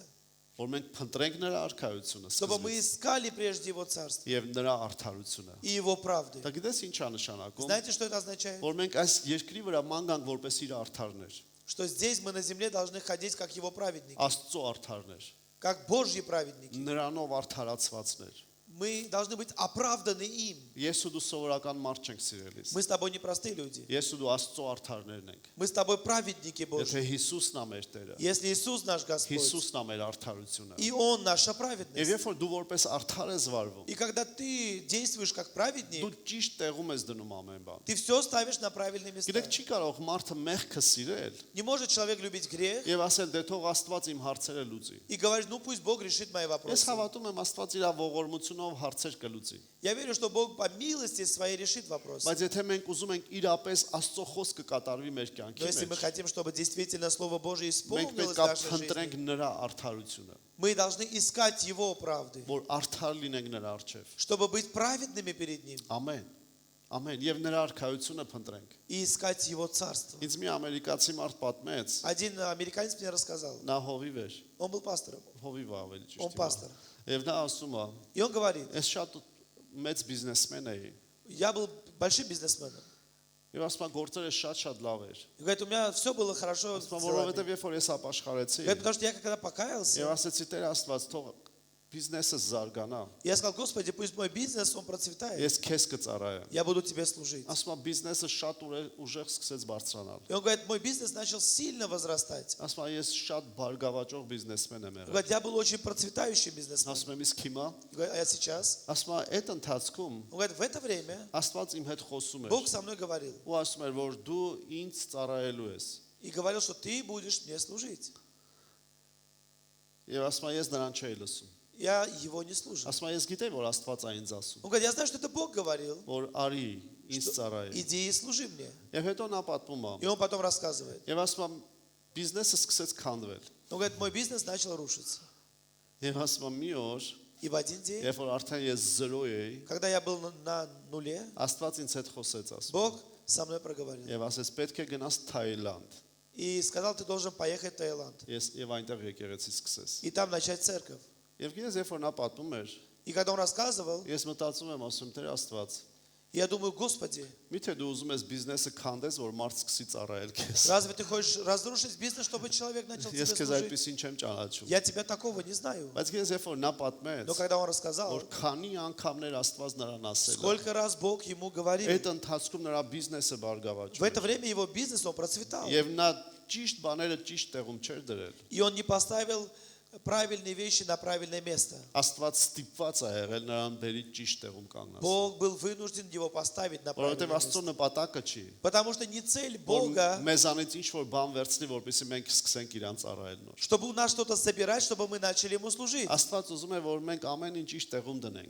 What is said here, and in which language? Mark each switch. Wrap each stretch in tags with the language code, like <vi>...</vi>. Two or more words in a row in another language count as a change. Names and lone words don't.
<hy>Որ մենք փնտրենք նրա արքայությունը</hy> <ru>Чтобы мы</ru> <hy>սկզբից</hy> <ru>искали прежде Его Царство</ru> <hy>եւ նրա արդարությունը։</hy> <ru>и Его правды.</ru> <hy>Դա գիտես ինչ է նշանակում։</hy> <ru>Знаете, что это означает?</ru> <hy>Որ մենք այս երկրի վրա ման գանք որպես իր արդարներ,</hy> <ru>Что здесь мы на земле должны ходить как Его праведники,</ru> <hy>Աստծո արդարներ,</hy> <ru>как Божьи праведники.</ru> <hy>նրանով արդարացվածներ։</hy> <ru>Мы должны быть оправданы им.</ru> <hy>Ես ու դու սովորական մարդ չենք սիրելիս։</hy> <ru>Мы с тобой не простые люди.</ru> <hy>Ես ու դու Աստծո արդարներն ենք։</hy> <ru>Мы с тобой праведники</ru> <hy>Եթե</hy> <ru>Божьи.</ru> <hy>Հիսուսն է մեր Տերը,</hy> <ru>Если Иисус наш Господь,</ru> <hy>Հիսուսն է մեր արդարությունը։</hy> <ru>и Он наша</ru> <hy>Եվ</hy> <ru>праведность.</ru> <hy>երբ որ դու որպես արդար ես վարվում,</hy> <ru>И когда ты действуешь как</ru> <hy>դու</hy> <ru>праведник,</ru> <hy>ճիշտ տեղում ես դնում ամեն բան։</hy> <ru>ты все ставишь на правильные места.</ru> <hy>Գիտեք, չի կարող մարդը մեղքը սիրել</hy> <ru>Не может человек любить грех</ru> <hy>եւ ասել, դե թող Աստված իմ հարցերը լուծի։</hy> <ru>и говорить, ну пусть Бог решит мои</ru> <hy>Ես</hy> <ru>вопросы.</ru> <hy>հավատում եմ Աստված իր ողորմությունով հարցեր կլուծի։</hy> <ru>Я верю, что Бог по милости своей решит вопрос.</ru> <hy>Բայց եթե մենք ուզում ենք իրապես Աստծո խոսքը կատարվի մեր</hy> <ru>Но</ru> <hy>կյանքի</hy> <ru>если мы</ru> <hy>մեջ,</hy> <ru>хотим, чтобы действительно Слово Божие</ru> <hy>մենք</hy> <ru>исполнилось</ru> <hy>պետք</hy> <ru>в</ru> <hy>է</hy> <ru>нашей</ru> <hy>փնտրենք</hy> <ru>жизни,</ru> <hy>նրա արդարությունը,</hy> <ru>мы должны искать Его правды,</ru> <hy>որ արդար լինենք նրա առջև։</hy> <ru>чтобы быть праведными перед Ним</ru> <hy>Ամեն։ Ամեն եւ նրա արքայությունը փնտրենք։</hy> <ru>и искать Его Царство.</ru> <hy>Ինձ մի ամերիկացի մարդ պատմեց,</hy> <ru>Один американец мне рассказал,</ru> <hy>նա հովիվ էր,</hy> <ru>он был пастором,</ru> <hy>հովիվ ավելի ճիշտ։</hy> <ru>он пастор.</ru> <hy>Եվ նա ասում է,</hy> <ru>И он говорит,</ru> <hy>ես շատ մեծ բիզնեսմեն էի։</hy> <ru>я был большим бизнесменом.</ru> <hy>Եվ ասում է գործերը շատ լավ էր։</hy> <ru>И говорит, у меня все было хорошо с</ru> <hy>Ասում է,</hy> <ru>делами.</ru> <hy>որովհետեւ երբ որ ես ապաշխարեցի,</hy> <ru>Говорит, потому что я когда</ru> <hy>եւ</hy> <ru>покаялся,</ru> <hy>ասեցի Տեր Աստված, թող բիզնեսը զարգանա։</hy> <ru>я сказал, Господи, пусть мой бизнес, он процветает.</ru> <hy>Ես քեզ կծառայեմ։</hy> <ru>Я буду Тебе служить.</ru> <hy>Ասում է բիզնեսը շատ ուժեղ սկսեց բարձրանալ։</hy> <ru>И он говорит, мой бизнес начал сильно возрастать.</ru> <hy>Ասում է ես շատ բարգավաճող բիզնեսմեն եմ</hy> <ru>Он</ru> <hy>եղել։</hy> <ru>говорит, я был очень процветающим бизнесменом.</ru> <hy>Ասում եմ իսկ հիմա,</hy> <ru>Говорит, а я сейчас?</ru> <hy>ասում է այդ ընթացքում</hy> <ru>Он говорит, в это время</ru> <hy>Աստված իմ հետ խոսում էր։</hy> <ru>Бог со мной говорил.</ru> <hy>Ու ասում էր, որ դու ինձ ծառայելու ես։</hy> <ru>И говорил, что ты будешь мне служить.</ru> <hy>Եվ ասում է ես նրան չէի лысում։</hy> <ru>Я его не служил.</ru> <hy>Ասում է ես գիտեի, որ Աստված է ինձ ասում,</hy> <ru>Он говорит, я знаю, что это Бог говорил.</ru> <hy>որ արի ինձ ծառայի։</hy> <ru>Иди и служи мне.</ru> <hy>Եվ հետո նա պատմում է։</hy> <ru>И он потом рассказывает.</ru> <hy>Եվ ասում է բիզնեսը սկսեց քանդվել։</hy> <ru>Он говорит, мой бизнес начал рушиться.</ru> <hy>Եվ ասում է մի օր,</hy> <ru>И в один день,</ru> <hy>երբ որ արդեն ես 0 էի,</hy> <ru>когда я был на нуле,</ru> <hy>Աստված ինձ հետ խոսեց ասում։</hy> <ru>Бог со мной проговорил.</ru> <hy>Եվ ասեց պետք է գնաս Թայլանդ։</hy> <ru>И сказал, ты должен поехать в Таиланд.</ru> <hy>Ես եւ այնտեղ եկեղեցի սկսես։</hy> <ru>И там начать церковь.</ru> <hy>Եվ գիտես, երբ որ նա պատմում էր,</hy> <ru>И когда он рассказывал,</ru> <hy>ես մտածում եմ, ասում Տեր Աստված,</hy> <ru>я думаю, Господи,</ru> <hy>միթե դու ուզում ես բիզնեսը քանդես, որ մարդ սկսի ծառայել քեզ։</hy> <ru>разве ты хочешь разрушить бизнес, чтобы человек начал тебе</ru> <hy>Ես քեզ</hy> <ru>служить?</ru> <hy>այդպեսին չեմ ճանաչում։</hy> <ru>Я тебя такого не знаю.</ru> <hy>Բայց գիտես, երբ որ նա պատմեց,</hy> <ru>Но когда он рассказал,</ru> <hy>որ քանի անգամներ Աստված նրան ասել է,</hy> <ru>сколько раз Бог ему говорил,</ru> <hy>այդ ընթացքում նրա բիզնեսը</hy> <ru>в</ru> <hy>բարգավաճում</hy> <ru>это</ru> <hy>էր։</hy> <ru>время его бизнес, он процветал.</ru> <hy>Եվ նա ճիշտ բաները ճիշտ տեղում չէր դրել։</hy> <ru>И он не поставил правильные вещи на правильное место.</ru> <hy>Աստված ստիպված է եղել նրան բերի ճիշտ տեղում կանգնած։</hy> <ru>Бог был вынужден его поставить на</ru> <hy>Որովհետև</hy> <ru>правильное</ru> <hy>Աստծո</hy> <ru>место.</ru> <hy>նպատակը չի,</hy> <ru>Потому что не цель</ru> <hy>որ</hy> <ru>Бога,</ru> <hy>մեզանից ինչ որ բան վերցնի, որպեսզի մենք սկսենք իրան ծառայել նոր։</hy> <ru>чтобы у нас что-то собирать, чтобы мы начали ему служить.</ru> <hy>Աստված ուզում է, որ մենք ամեն ինչ ճիշտ տեղում դնենք։</hy>